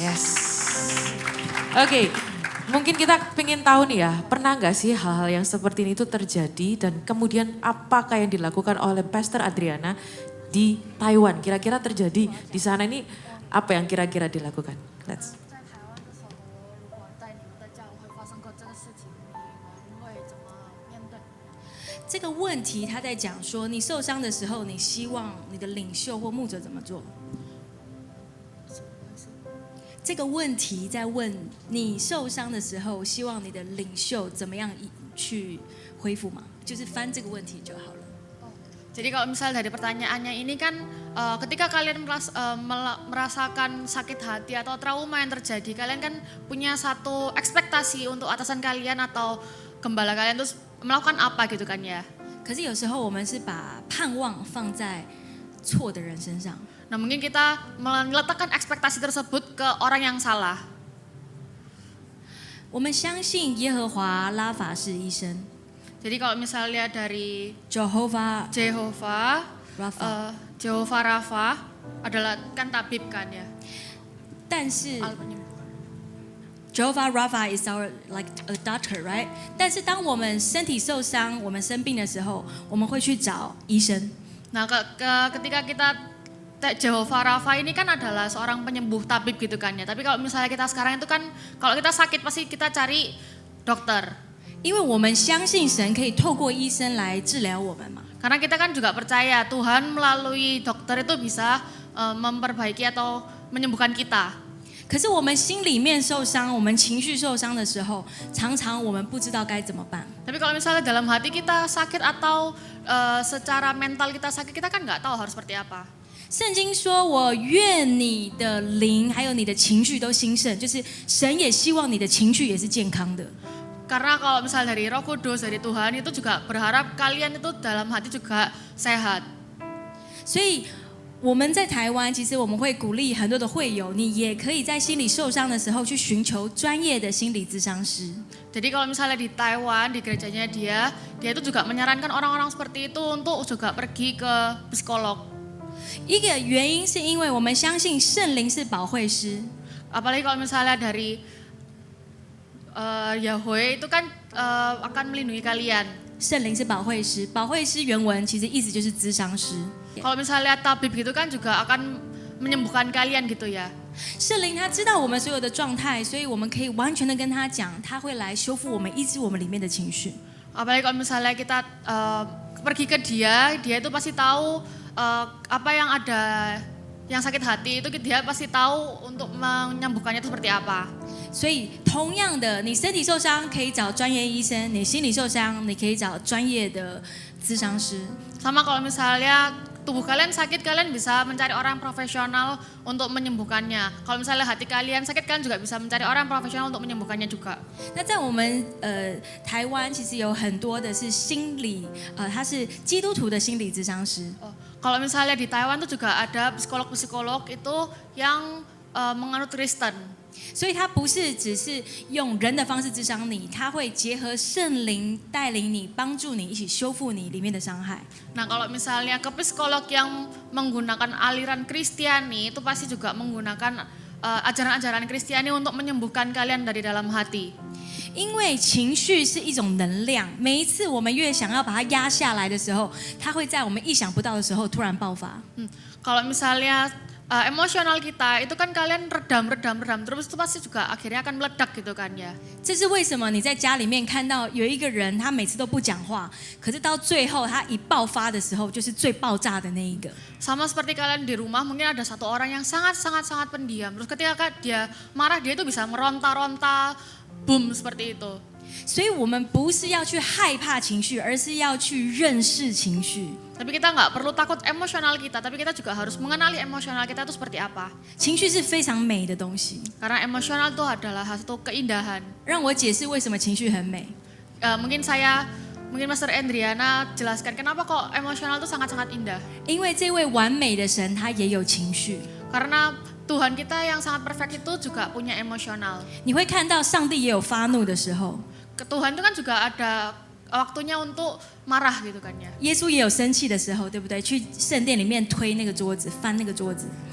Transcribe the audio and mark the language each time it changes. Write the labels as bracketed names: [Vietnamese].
[English] Yes. [Indonesian] Oke, mungkin kita pengen tahu nih ya, pernah nggak sih hal-hal yang seperti ini itu terjadi dan kemudian apakah yang dilakukan oleh Pastor Adriana di Taiwan? Kira-kira terjadi di sana ini apa yang kira-kira dilakukan? [English] Let's. [Chinese] 在台湾的时候，如果在你们的教会发生过这个事情，你们会怎么面对？这个问题他在讲说，你受伤的时候，你希望你的领袖或牧者怎么做？这个问题在问你受伤的时候，希望你的领袖怎么样去恢复嘛？就是翻这个问题就好了。 [Indonesian] Jadi kalau misal dari pertanyaannya ini kan ketika kalian merasakan sakit hati atau trauma yang terjadi, kalian kan punya satu ekspektasi untuk atasan kalian atau gembala kalian terus melakukan apa gitu kan ya. [Chinese] 可是有时候我们是把盼望放在错的人身上。 [Indonesian] Nah mungkin kita meletakkan ekspektasi tersebut ke orang yang salah. [Chinese] 我们相信耶和华拉法是医生 [Indonesian] Jadi kalau misalnya dari ，Jehovah Jehovah Rapha， Jehovah Rapha adalah kan tabib kan ya. [Chinese] 但是 [English] Jehovah Rapha is our like a doctor, right？ [Chinese] 但是当我们身体受伤、我们生病的时候，我们会去找医生。 [Indonesian] Nah ketika kita Jehovah Rapha ini kan adalah seorang penyembuh tabib gitu kan ya. Tapi kalau misalnya kita sekarang itu kan kalau kita sakit pasti kita cari dokter. [Chinese] 因为我们相信神可以透过医生来治疗我们嘛。 [Indonesian] Karena kita kan juga percaya Tuhan melalui dokter itu bisa memperbaiki atau menyembuhkan kita. [Chinese] 可是我们心里面受伤，我们情绪受伤的时候，常常我们不知道该怎么办。 [Indonesian] Tapi kalau misalnya dalam hati kita sakit atau secara mental kita sakit, kita kan nggak tahu harus seperti apa. [Chinese] 圣经说：“我愿你的灵还有你的情绪都兴盛。” 就是神也希望你的情绪也是健康的。 [Indonesian] Karena kalau misal dari Roh Kudus dari Tuhan itu juga berharap kalian itu dalam hati juga sehat. [Chinese] 所以我们在台湾，其实我们会鼓励很多的会友，你也可以在心理受伤的时候去寻求专业的心理咨商师。 [Indonesian] Jadi kalau misalnya di Taiwan di gerejanya dia itu juga menyarankan orang-orang seperti itu untuk juga pergi ke psikolog. [Chinese] 一个原因是因为我们相信圣灵是保惠师， [Indonesian] Apalagi kalau misalnya dari Yahweh itu kan akan melindungi kalian. [Chinese] 圣灵是保惠师，保惠师原文其实意思就是咨商师。 [Indonesian] Kalau misalnya tabib gitu kan juga akan menyembuhkan kalian gitu ya. [Chinese] 圣灵他知道我们所有的状态，所以我们可以完全的跟他讲，他会来修复我们、医治我们里面的情绪。 [Indonesian] Apalagi kalau misalnya kita pergi ke dia itu pasti tahu apa yang ada yang sakit hati itu dia pasti tahu untuk menyembuhkannya itu seperti apa. [Chinese] 所以同样的，你身体受伤可以找专业医生，你心理受伤你可以找专业的咨商师。 [Indonesian] Sama kalau misalnya tubuh kalian sakit, kalian bisa mencari orang profesional untuk menyembuhkannya. Kalau misalnya hati kalian sakit, kalian juga bisa mencari orang profesional untuk menyembuhkannya juga. [Chinese] 那在我们台湾，其实有很多的是心理他是基督徒的心理咨商师。 [Indonesian] Kalau misalnya di Taiwan tuh juga ada psikolog-psikolog itu yang menganut Kristen. [Chinese] 所以他不是只是用人的方式咨商你，他会结合圣灵带领你，帮助你一起修复你里面的伤害。 [Indonesian] Nah kalau misalnya ke psikolog yang menggunakan aliran Kristiani itu pasti juga menggunakan ajaran-ajaran Kristiani untuk menyembuhkan kalian dari dalam hati. [Chinese] 因为情绪是一种能量，每一次我们越想要把它压下来的时候，它会在我们意想不到的时候突然爆发。 [Indonesian] Kalau misalnya emosional kita itu kan kalian redam terus itu pasti juga akhirnya akan meledak gitu kan ya. [Chinese] 这是为什么你在家里面看到有一个人，他每次都不讲话，可是到最后他一爆发的时候，就是最爆炸的那一个。 [Indonesian] Sama seperti kalian di rumah mungkin ada satu orang yang sangat pendiam. Terus ketika dia marah dia itu bisa meronta-ronta, boom seperti itu. [Chinese] 所以我们不是要去害怕情绪，而是要去认识情绪。 [Indonesian] Tapi kita nggak perlu takut emosional kita, tapi kita juga harus mengenali emosional kita itu seperti apa. [Chinese] 情绪是非常美的东西。 [Indonesian] Karena emosional itu adalah satu keindahan. [Chinese] 让我解释为什么情绪很美。 [Indonesian] Mungkin Master Andriana jelaskan kenapa kok emosional itu sangat-sangat indah. [Chinese] 因为这位完美的神，他也有情绪。 [Indonesian] Karena Tuhan kita yang sangat perfect itu juga punya emosional. [Chinese] 你会看到上帝也有发怒的时候。 [Indonesian] Tuhan itu kan juga ada waktunya untuk marah gitu kan ya. [Chinese] 耶稣也有生气的时候，对不对？去圣殿里面推那个桌子，翻那个桌子。